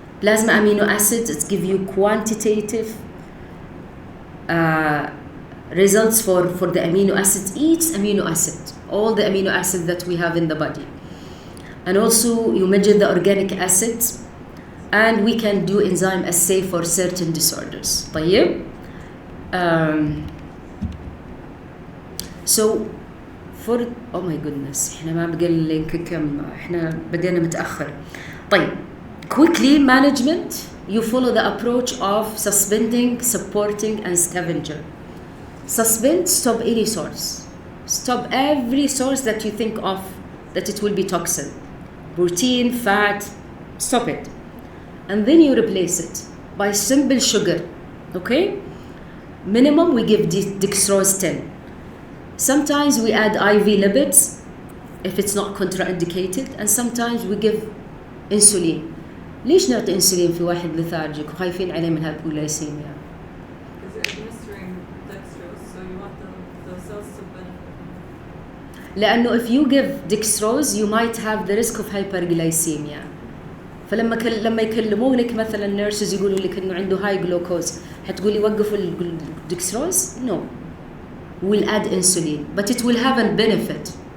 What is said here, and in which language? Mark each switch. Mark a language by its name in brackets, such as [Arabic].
[English] Plasma amino acids, it gives you quantitative results for the amino acids, each amino acid, all the amino acids that we have in the body. And also you measure the organic acids, and we can do enzyme assay for certain disorders. [Arabic] طيب. [English] So for oh my goodness [Arabic] احنا ما بقى اللينك كم احنا بدينا متأخر. [English] طيب quickly management, you follow the approach of suspending, supporting and scavenger. Suspend, stop any source. Stop every source that you think of that it will be toxin. Protein, fat, stop it. And then you replace it by simple sugar, okay? Minimum we give dextrose 10. Sometimes we add IV lipids if it's not contraindicated, and sometimes we give insulin. [Arabic] ليش نعطي انسولين في واحد lethargic وخايفين عليه من hypoglycemia؟ [English] Because you're administering dextrose, so you want the cells to benefit. لأنه if you give dextrose you might have the risk of hyperglycemia. [Arabic] فلما لما يكلمونك مثلا nurses يقولوا لك إنه عنده high glucose، هتقولي وقفوا الدكستروز؟ No. [English] We'll add insulin, but it will have a benefit.